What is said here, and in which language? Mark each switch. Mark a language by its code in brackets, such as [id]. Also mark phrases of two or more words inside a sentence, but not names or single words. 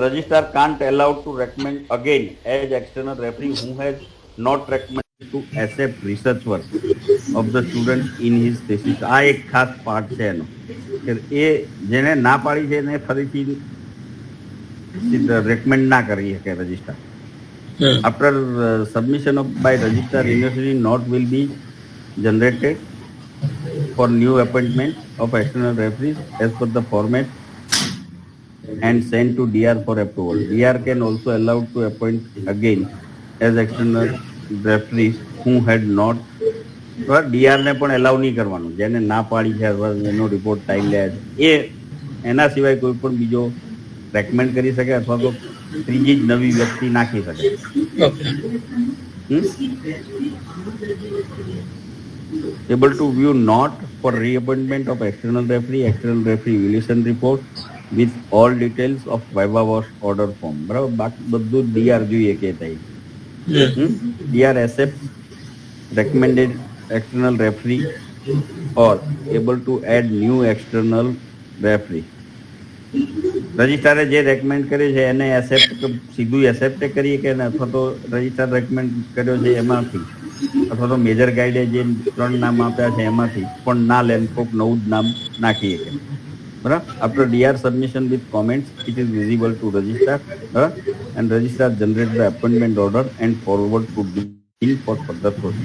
[en] Registrar can't allowed to recommend again as external referee who has not recommend to accept research work of the student in his thesis. [gu] આ એક ખાસ પાર્ટ છે એનો કે એ જેને ના પાડી છે એને ફરીથી રેકમેન્ડ ના કરી શકે રજિસ્ટ્રાર. [en] after submission of by registrar university note will be generated for new appointment of external referees as per the format and sent to DR for approval. DR can also allowed to appoint again as external referees who had not. [gu] DR ને પણ એલાઉ નહીં કરવાનું જેને ના પાડી છે અથવા એનો રિપોર્ટ ટાઈમ લે છે એ એના સિવાય કોઈ પણ બીજો રેકમેન્ડ કરી શકે અથવા તો ત્રીજી જ નવી વ્યક્તિ નાખી શકે. [en] Able to view note for reappointment of external referee evaluation report with all details of viva voce order form. [gu] બરાબર, બાકી બધું ડીઆર જોઈએ કે થાય. [en] ડીઆર accepts recommended external referee or able to add new external referee. [gu] રજિસ્ટ્રારે જે રેકમેન્ડ કર્યું છે એને સીધું એસેપ્ટ કરીએ કે અથવા તો રજિસ્ટ્રાર રેકમેન્ડ કર્યો છે એમાંથી અથવા તો મેજર ગાઈડે જે 3 નામ આપ્યા છે એમાંથી પણ ના લે, કોઈક નવું જ નામ નાખીએ કે બરાબર. [en] After DR submission with comments it is visible to registrar and registrar generate the appointment order and forward to dean for further process.